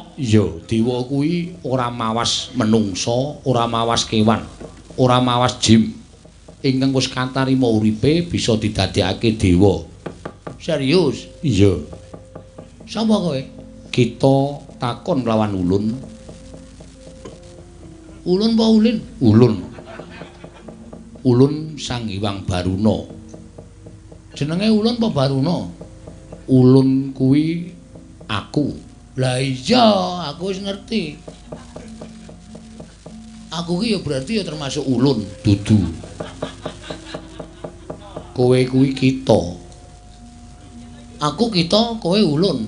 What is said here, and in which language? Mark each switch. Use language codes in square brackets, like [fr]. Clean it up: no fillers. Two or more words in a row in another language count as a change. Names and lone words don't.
[jv] Iya, dewa kuwi ora mawas menungsa, ora mawas kewan, ora mawas jim. Ingkang wis katarima uripe bisa didadekake dewa. Serius? Iya. Sapa kowe? Kita takon lawan ulun. Ulun apa ulin? Ulun. Ulun Sang Hyang Baruna. Jenenge ulun apa Baruna? Ulun kuwi aku. Lah iya, aku wis ngerti. Aku ki ya berarti ya termasuk ulun. Dudu. Kowe kuwi kita. Aku kita, kowe ulun.